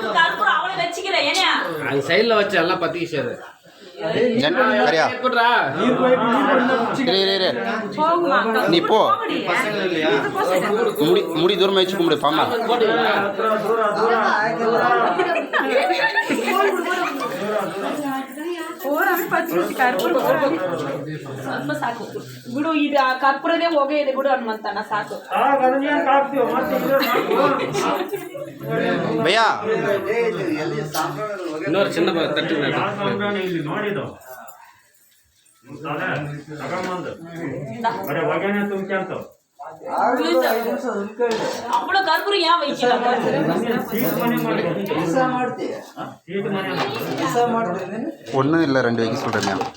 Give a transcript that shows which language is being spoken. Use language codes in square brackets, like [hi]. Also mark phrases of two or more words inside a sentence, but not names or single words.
[ta] அது சைடுல வச்சு எல்லாம் பத்திக்கிச்சு கரியா நீ போ முடி தூரமா வச்சு கும்பிடு பாமா [kn] ಸ್ವಲ್ಪ ಸಾಕು ಬಿಡು ಇದು ಕರ್ಪೂರದೇ ಹೋಗೇ ಇದೆ ಬಿಡು ಹನುಮಂತನ ಸಾಕು ಭಯ್ಯಾ [ta] இன்னொரு சின்ன தட்டு அவ்வளோ கற்பூரம் ஏன் வைக்கல ஒன்றும் இல்லை 2 வைக்க சொல்கிறேன்